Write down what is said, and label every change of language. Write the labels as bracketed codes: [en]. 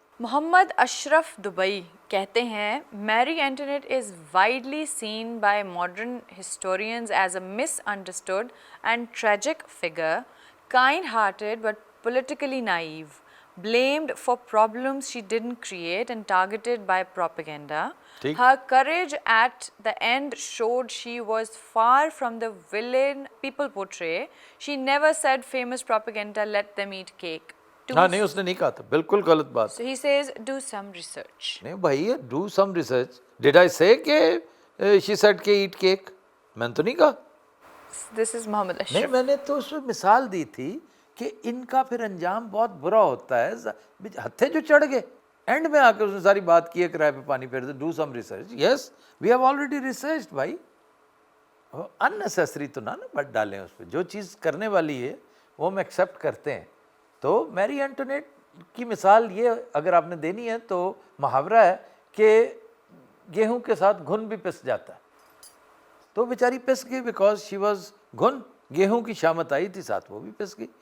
[ur] محمد اشرف Dubai کہتے ہیں [en] میری Antoinette is widely scene by modern historians as a miss understood and tragic figure, kind hearted but politically naive, blamed for problems she didn't create and targeted by propaganda. Her courage at the end showed she was far from the villain people portray. She never said famous propaganda let them eat cake. [ur] ہاں نہیں, اس نے نہیں کہا تھا, بالکل غلط بات. [en] So he says do some research. [ur] نہیں بھائی, [en] do some research. Did I say کہ she said کہ eat cake? [ur] میں نے تو نہیں کہا. [en] This is Muhammad Ashraf. [ur] نہیں, میں نے تو اس میں مثال دی تھی کہ ان کا پھر انجام بہت برا ہوتا ہے. ہتھے جو چڑھ گئے, اینڈ میں آ کے اس نے ساری بات کی ہے, کرائے پہ پانی پھیر دے. [en] Do some research. Yes we have already research بھائی. [ur] اننیسیسری تو نہ بٹ ڈالیں اس پہ. جو چیز کرنے والی ہے وہ ہم ایکسیپٹ کرتے ہیں. تو میری اینٹونیٹ کی مثال یہ اگر آپ نے دینی ہے تو محاورہ ہے کہ گیہوں کے ساتھ گھن بھی پس جاتا ہے. تو بیچاری پس گئی [en] because she was [ur] گھن. گیہوں کی شامت آئی تھی ساتھ, وہ بھی پس گئی.